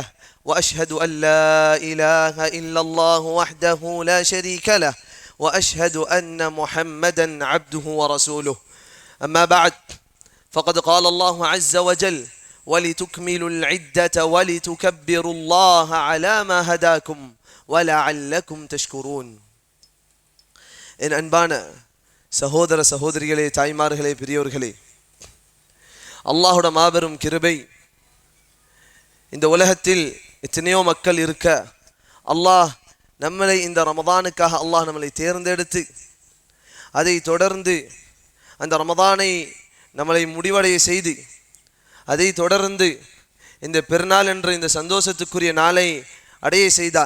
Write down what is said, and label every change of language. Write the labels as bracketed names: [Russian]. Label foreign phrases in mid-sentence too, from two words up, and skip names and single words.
[Arabic] وأشهد أن لا إله إلا الله وحده لا شريك له وأشهد أن محمدا عبده ورسوله. أما بعد فقد قال الله عز وجل: ولتكملوا العدة ولتكبروا الله على ما هداكم ولعلكم تشكرون. [Tamil] என் அன்பான சகோதர சகோதரிகளே, தாய்மார்களே, பெரியோர்களே, அல்லாஹுட மாபெரும் கிருபை, இந்த உலகத்தில் எத்தனையோ மக்கள் இருக்க அல்லாஹ் நம்மளை இந்த ரமதானுக்காக அல்லாஹ் நம்மளை தேர்ந்தெடுத்து அதை தொடர்ந்து அந்த ரமதானை நம்மளை முடிவடைய செய்து அதை தொடர்ந்து இந்த பெருநாள் என்ற இந்த சந்தோஷத்துக்குரிய நாளை அடைய செய்தான்.